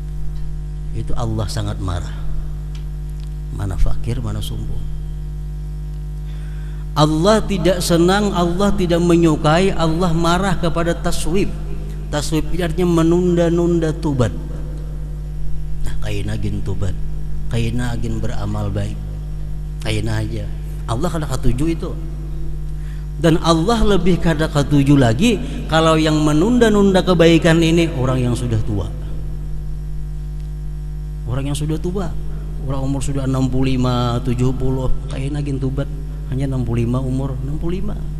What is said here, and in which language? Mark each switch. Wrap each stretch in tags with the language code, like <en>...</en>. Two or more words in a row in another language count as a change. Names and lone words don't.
<id>Itu Allah sangat marah. Mana fakir, mana sombong. Allah tidak senang, Allah tidak menyukai, Allah marah kepada taswib. Taswib itu artinya menunda-nunda tobat. Nah,</id> <bjn>kaina agin tobat, kaina agin beramal baik, kaina aja. Allah kada ketujuh itu.</bjn> <id>Dan Allah lebih</id> <bjn>kada ketujuh</bjn> <id>lagi kalau yang menunda-nunda kebaikan ini orang yang sudah tua. Orang yang sudah tua, orang umur sudah 65, 70,</id> <bjn>kaina agin tobat.</bjn> <id>Hanya 65 umur 65.</id>